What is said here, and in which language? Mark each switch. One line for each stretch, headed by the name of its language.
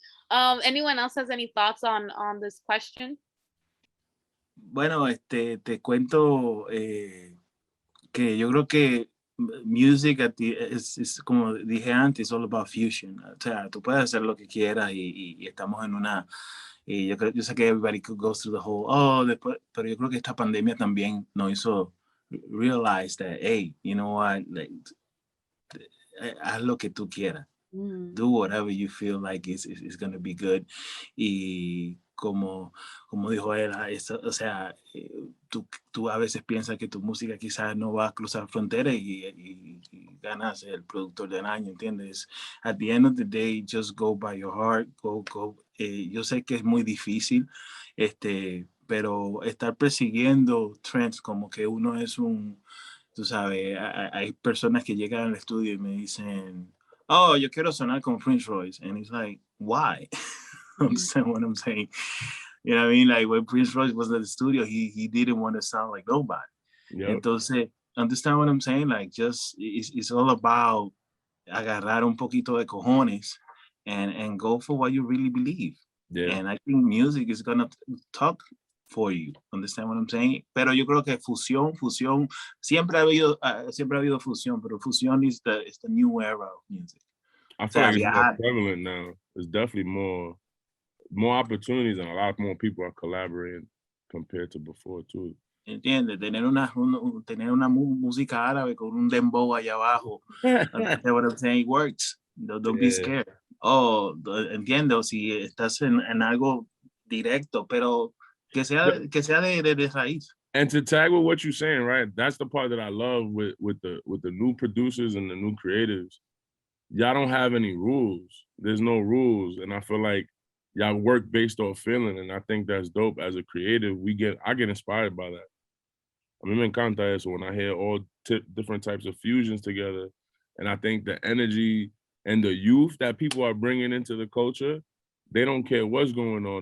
English: Anyone else has any thoughts on this question?
Spanish: Bueno, te cuento que yo creo que
English: music
Spanish: es como dije antes,
English: it's all about fusion.
Spanish: O sea, tú puedes hacer lo que quieras y estamos en una, y yo sé que
English: everybody goes through the whole,
Spanish: después, pero yo creo que esta pandemia también nos hizo
English: realize that, hey, you know what, like,
Spanish: haz lo que tú quieras.
English: Do whatever you feel like is going to be good.
Spanish: Y como dijo él, o sea, tú a veces piensas que tu música quizás no va a cruzar fronteras y ganas el productor del año, ¿entiendes?
English: At the end of the day, just go by your heart, go.
Spanish: Yo sé que es muy difícil, pero estar persiguiendo trends como que uno es tú sabes, hay personas que llegan al estudio y me dicen, yo quiero sonar con Prince Royce.
English: And it's like, why? Understand what I'm saying? You know what I mean? Like when Prince Royce was at the studio, he didn't want to sound like nobody. Yep.
Spanish: Entonces,
English: understand what I'm saying? Like just, it's all about
Spanish: agarrar un poquito de cojones
English: and go for what you really believe. Yeah. And I think music is going to talk for you. Understand what I'm saying?
Spanish: Pero yo creo que fusión, siempre ha habido fusión, pero fusión
English: is the new era of music. I feel like it's more prevalent now. There's definitely more opportunities and a lot more people are collaborating compared to before too.
Spanish: ¿Entiendes? Tener una música árabe con un dembow allá abajo.
English: Understand what I'm saying? Works. Don't be scared.
Spanish: Entiendo, si estás en algo directo, pero que sea de raíz.
English: And to tag with what you're saying, right? That's the part that I love with the new producers and the new creatives. Y'all don't have any rules. There's no rules, and I feel like y'all work based off feeling, and I think that's dope. As a creative, I get inspired by that. I mean,
Spanish: me encanta eso
English: when I hear all different types of fusions together, and I think the energy and the youth that people are bringing into the culture, they don't care what's going on.